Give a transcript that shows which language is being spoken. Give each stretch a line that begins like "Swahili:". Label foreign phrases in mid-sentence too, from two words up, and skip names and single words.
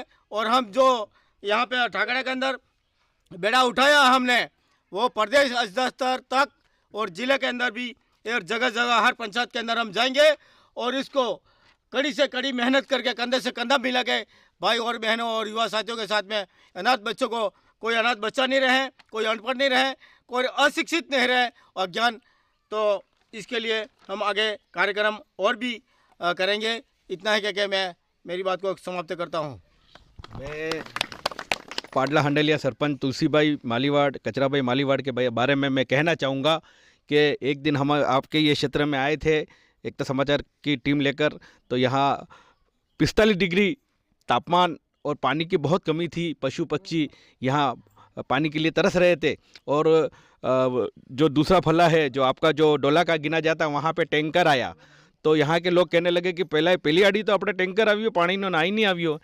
Hindi: और हम जो यहाँ पे ठाकड़ा के अंदर बेड़ा उठाया हमने, वो प्रदेश स्तर तक और ज़िले के अंदर भी और जगह जगह हर पंचायत के अंदर हम जाएंगे और इसको कड़ी से कड़ी मेहनत करके कंधे से कंधा मिला के भाई और बहनों और युवा साथियों के साथ में अनाथ बच्चों को, कोई अनाथ बच्चा नहीं रहे, कोई अनपढ़ नहीं रहे, कोई अशिक्षित नहीं रहे, अज्ञान। तो इसके लिए हम आगे कार्यक्रम और भी करेंगे। इतना है कि मैं मेरी बात को समाप्त करता हूँ। मैं पाडला हंडलिया सरपंच तुलसीभाई मालीवाड़, कचराभाई मालीवाड़ के बारे में मैं कहना चाहूँगा कि एक दिन हम आपके ये क्षेत्र में आए थे एकता समाचार की टीम लेकर, तो यहाँ 45 डिग्री तापमान और पानी की बहुत कमी थी। पशु पक्षी यहाँ पानी के लिए तरस रहे थे। और जो दूसरा फला है जो आपका जो डोला का गिना जाता है, वहाँ पे टैंकर आया, तो यहाँ के लोग कहने लगे कि
Wagdi: पहली आड़ी तो अपने टैंकर आवियो, पानी नो ना ही नहीं आवियो।